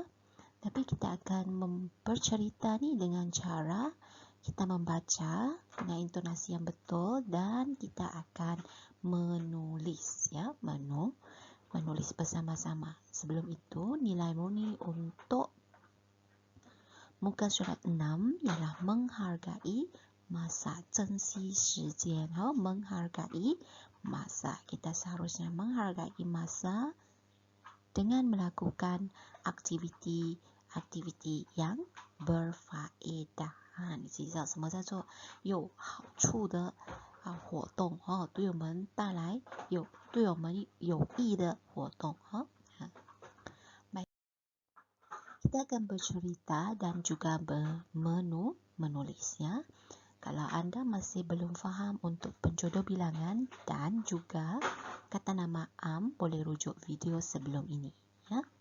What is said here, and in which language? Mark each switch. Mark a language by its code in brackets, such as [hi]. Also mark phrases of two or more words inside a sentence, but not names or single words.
[ms] Tapi kita akan bercerita ni dengan cara kita membaca dengan intonasi yang betul dan kita akan menulis, ya, menulis bersama-sama. Sebelum itu, nilai murni untuk muka surat 6 ialah menghargai masa, [zh] 珍惜时间, [ms] menghargai masa. Kita seharusnya menghargai masa dengan melakukan aktiviti yang berfaedah。 [zh] 你知道什么叫做有好处的活动，对我们带来对我们有益的活动。 [ms] Baik, kita akan bercerita dan juga menulis, ya. Kalau anda masih belum faham untuk penjodoh bilangan dan juga kata nama am, boleh rujuk video sebelum ini, ya.